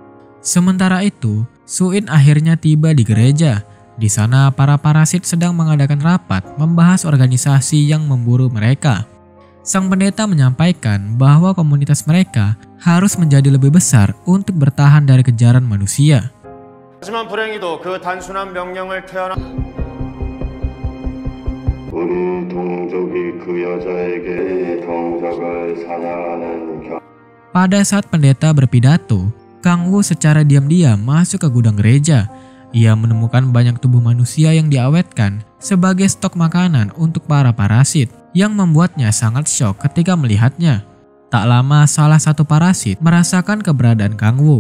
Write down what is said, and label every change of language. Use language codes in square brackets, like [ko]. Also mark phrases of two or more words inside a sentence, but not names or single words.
[id] Di sana, para parasit sedang mengadakan rapat membahas organisasi yang memburu mereka. Sang pendeta menyampaikan bahwa komunitas mereka harus menjadi lebih besar untuk bertahan dari kejaran manusia. [ko] 하지만 불행히도 그 단순한 명령을 우리 동족이 그 여자에게 동족을 사냥하는 [id] Pada saat pendeta berpidato, Kang Wo secara diam-diam masuk ke gudang gereja. Ia menemukan banyak tubuh manusia yang diawetkan sebagai stok makanan untuk para parasit, yang membuatnya sangat syok ketika melihatnya. Tak lama, salah satu parasit merasakan keberadaan Kang Wo.